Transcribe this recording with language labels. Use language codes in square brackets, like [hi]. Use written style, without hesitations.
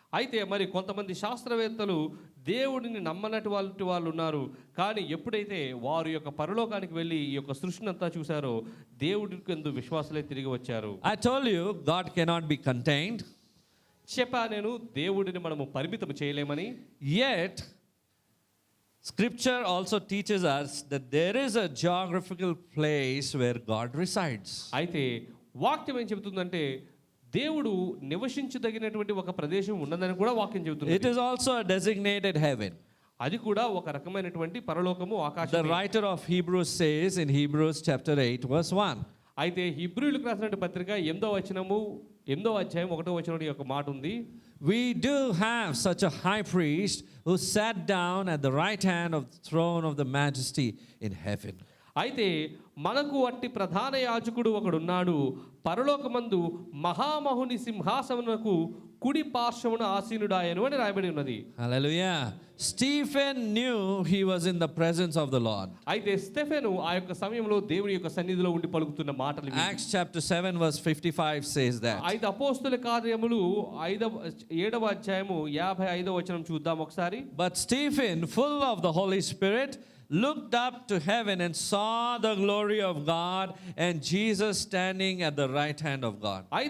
[te] అయితే మరి కొంతమంది శాస్త్రవేత్తలు దేవుడిని నమ్మనటి వాళ్ళు ఉన్నారు. కానీ ఎప్పుడైతే వారు యొక్క పరలోకానికి వెళ్ళి ఈ యొక్క సృష్టిని అంతా చూశారో దేవుడికి ఎందు విశ్వాసులే తిరిగి వచ్చారు. [en] I told you God cannot be contained. [te] చెప్పా నేను, దేవుడిని మనము పరిమితం చేయలేమని. [en] Yet Scripture also teaches us that there is a geographical place where God resides. [te] అయితే వాక్యం ఏం చెబుతుందంటే దేవుడు నివసించదగినటువంటి ఒక ప్రదేశం ఉన్నదని కూడా వాక్యం చెబుతుంది. [en] It is also a designated heaven. [te] అది కూడా ఒక రకమైనటువంటి పరలోకము, ఆకాశం. [en] The writer of Hebrews says in Hebrews chapter 8 verse 1. [te] అయితే హీబ్రూయులకు రాసినటువంటి పత్రిక 8వ అధ్యాయం 1వ వచనం యొక్క మాట ఉంది. [en] We do have such a high priest who sat down at the right hand of the throne of the majesty in heaven. [te] అయితే మనకు అట్టి ప్రధాన యాజకుడు ఒకడున్నాడు, పరలోకమందు మహామహుని సింహాసనమునకు కుడి పార్శ్వమున ఆసీనుడాయను అని రాయబడి ఉన్నది. [en] Hallelujah. Stephen knew he was in the presence of the Lord. [te] అయితే స్టెఫెను ఆ యొక్క సమయంలో దేవుని యొక్క సన్నిధిలో ఉండి పలుకుతున్న మాటలు ఇవి. [en] Acts chapter 7 verse 55 says that. [te] 5 అపోస్తలుల కార్యములు 7వ అధ్యాయము 55వ వచనం చూద్దాం ఒకసారి. [en] But Stephen, full of the Holy Spirit, looked up to heaven and saw the glory of God and Jesus standing at the right hand of God.